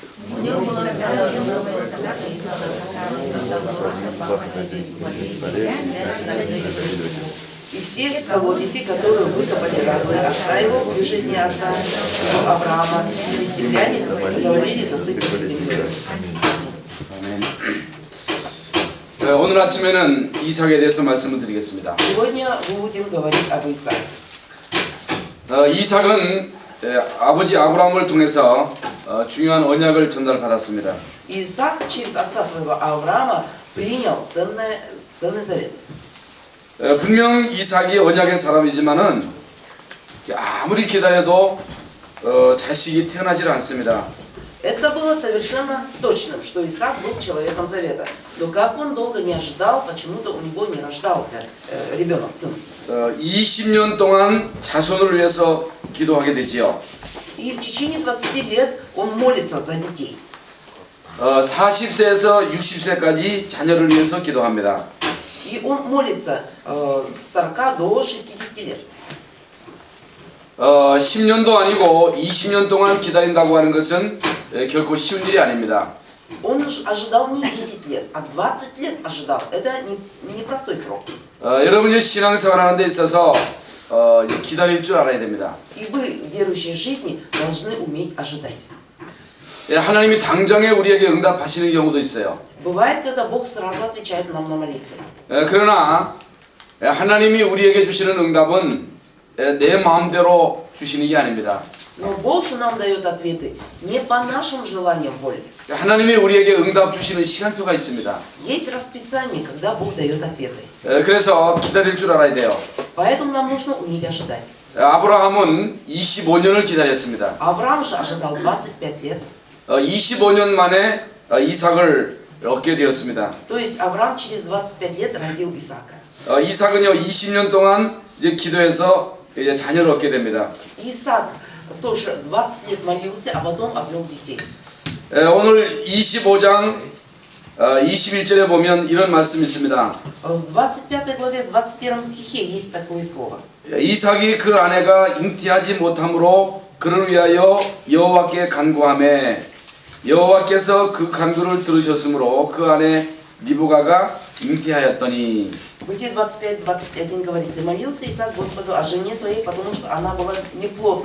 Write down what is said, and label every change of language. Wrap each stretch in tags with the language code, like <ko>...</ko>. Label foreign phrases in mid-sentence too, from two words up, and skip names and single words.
<ru>И все колодези, которые выкопали рабы отца его при жизни отца его Авраама, филистимляне завалили, засыпали землей.</ru> <ko>오늘 아침에는 이삭에 대해서 말씀을 드리겠습니다.</ko> <ru>Сегодня мы будем говорить об Исааке.</ru> <ko>이삭은 아버지 아브라함을 통해서 중요한 언약을 전달받았습니다.</ko> <ru>Исаак через отца своего Авраама принял ценный завет.</ru> <ko>분명 이삭이 언약의 사람이지만은 아무리 기다려도 자식이 태어나질 않습니다.</ko> <ru>Это было совершенно точным, что Исаак был человеком завета. Но как он долго не ожидал, почему-то у него не рождался ребенок, сын.</ru> <ko>20년 동안 자손을 위해서 기도하게 되지요.</ko> <ru>И в течение 20 лет он молится за детей.</ru> <ko>40세에서 60세까지 자녀를 위해서 기도합니다.</ko> <ru>И он молится с 40 до 60 лет.</ru> <ko>10년도 아니고 20년 동안 기다린다고 하는 것은 결코 쉬운 일이 아닙니다.</ko> <ru>Он ожидал не 10 лет, а 20 лет ожидал. Это не простой срок.</ru> <ko>여러분이 신앙생활하는 데 있어서 기다릴 줄 알아야 됩니다.</ko> <ru>И вы в верующей жизни должны уметь ожидать.</ru> <ko>하나님이 당장에 우리에게 응답하시는 경우도 있어요.</ko> <ru>Бывает, когда Бог сразу отвечает нам на молитвы.</ru> <ko>그러나 하나님이 우리에게 주시는 응답은 내 마음대로 주시는 게 아닙니다.</ko> <ru>Но Бог же нам дает ответы не по нашим желаниям воли.</ru> <ko>하나님이 우리에게 응답 주시는 시간표가 있습니다.</ko> <ru>Есть расписание, когда Бог дает ответы.</ru> <ko>그래서 기다릴 줄 알아야 돼요.</ko> <ru>Поэтому нам нужно уметь ожидать.</ru> <ko>아브라함은 25년을 기다렸습니다.</ko> <ru>Авраам же ожидал 25 лет.</ru> <ko>25년 만에 이삭을 얻게 되었습니다.</ko> <ru>То есть Авраам через 25 лет родил Исаака.</ru> <ko>이삭은요 20년 동안 이제 기도해서 이제 자녀를 얻게 됩니다.</ko> <ru>Исаак тоже 20 лет молился, а потом обрел детей.</ru> <ko>오늘 25장 21절에 보면 이런 말씀이 있습니다.</ko> <ru>В 25 главе, 21 стихе есть такое слово.</ru> <ko>이삭이 그 아내가 잉태하지 못함으로 그를 위하여 여호와께 간구하매 여호와께서 그 간구를 들으셨으므로 그 아내 리브가가 잉태하였더니.</ko> <ru>Бытие 25-21 говорится: молился Исаак Господу о жене своей, потому что она была неплодна.</ru>